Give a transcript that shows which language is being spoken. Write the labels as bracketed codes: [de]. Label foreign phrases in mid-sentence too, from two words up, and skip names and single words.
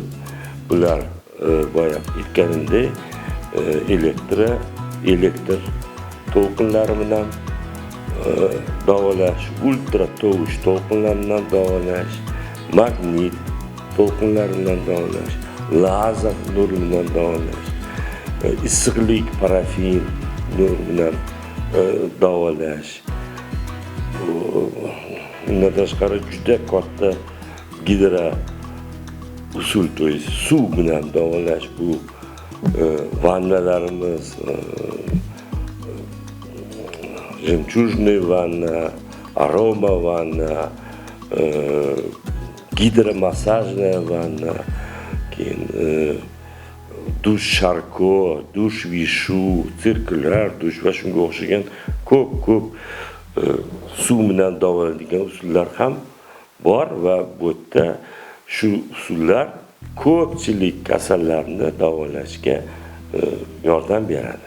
[uz] Bular boya aytganimdek elektr to'lqinlari bilan davolash, ultra tovush to'lqinlari bilan davolash, magnit to'lqinlari bilan davolash, lazer nuri bilan davolash, issiqlik parafin nuri bilan davolash. Bundan tashqari juda katta gidra usul, [ru] то есть [uz] suv bilan davolash. Bu vannalarimiz, [ru] жемчужная ванна, арома ванна, [uz] gidromassajная vanna, keyin dush sharko, dush vishu, sirkulyar dush va shunga o'xshagan ko'p suv bilan davolaydigan usullar ham bor va bu yerda shu usullar ko'pchilik kasallarni davolashga yordam beradi.